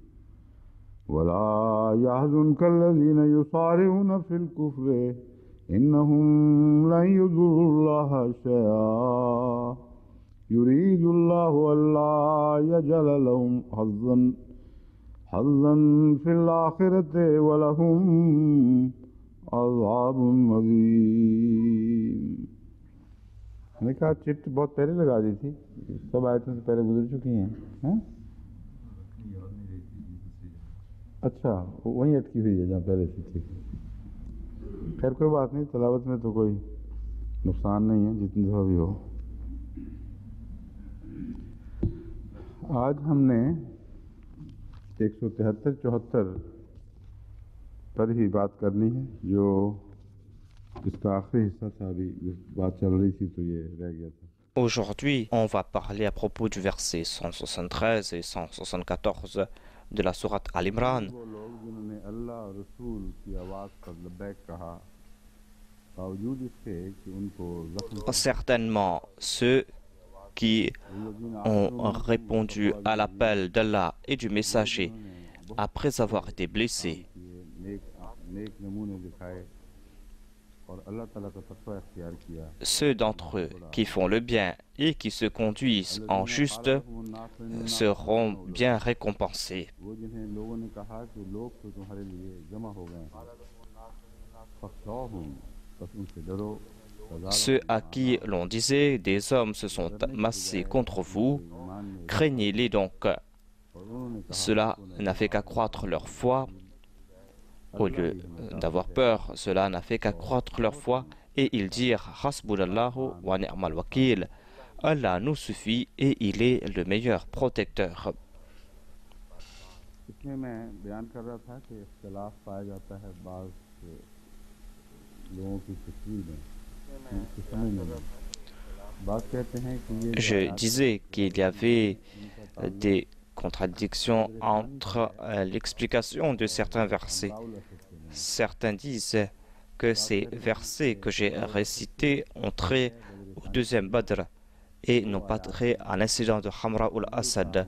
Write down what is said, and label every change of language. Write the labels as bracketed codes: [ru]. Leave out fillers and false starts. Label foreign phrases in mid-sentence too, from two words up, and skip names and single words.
[ar] ولا يحزنك الذين يصارعون في الكفر إنهم لن يضروا الله شيئا يريد الله ألا يجعل لهم حظا في الآخرة ولهم عذاب عظيم. [hi] मैंने कहा चिट बहुत पहले लगा दी थी, सब आयतों से पहले गुजर चुकी हैं, हैं? अच्छा, वहीं अटकी हुई है जहाँ पहले से थी। खैर कोई बात नहीं, तलावत में तो कोई नुकसान नहीं है, जितनी दफ़ा भी हो। आज हमने 173-74 पर ही बात करनी है, जो इसका आखिरी हिस्सा था। अभी बात चल रही थी तो ये रह गया था। [fr] Aujourd'hui, on va parler à propos du verset 173 et 174 de la sourate Al-Imran. Certainement, ceux qui ont répondu à l'appel d'Allah et du messager après avoir été blessés. Ceux d'entre eux qui font le bien et qui se conduisent en juste, seront bien récompensés. [hi] वो जिन्हें लोगों ने कहा कि लोग तो तुम्हारे लिए जमा हो गए हैं फख्शाऊहुम, बस उनसे डरो। [fr] Ceux à qui l'on disait des hommes se sont massés contre vous, craignez-les donc. [hi] और उन्होंने कहा [fr] Cela n'a fait qu'accroître leur foi. Au lieu d'avoir peur, cela n'a fait qu'accroître leur foi. Et ils dirent [ar] حسبنا الله ونعم الوكيل. [fr] Allah nous suffit et il est le meilleur protecteur. [hi] इसमें मैं बयान कर रहा था कि इख्तिलाफ पाया जाता है बाज़ लोगों की तस्वीर में, उनकी समझ में। बात कहते हैं कि ये [fr] Je disais qu'il y avait des contradictions entre l'explication de certains versets. Certains disent que ces versets que j'ai récités ont trait au deuxième Badr et n'ont pas trait à l'incident de Hamra al-Assad.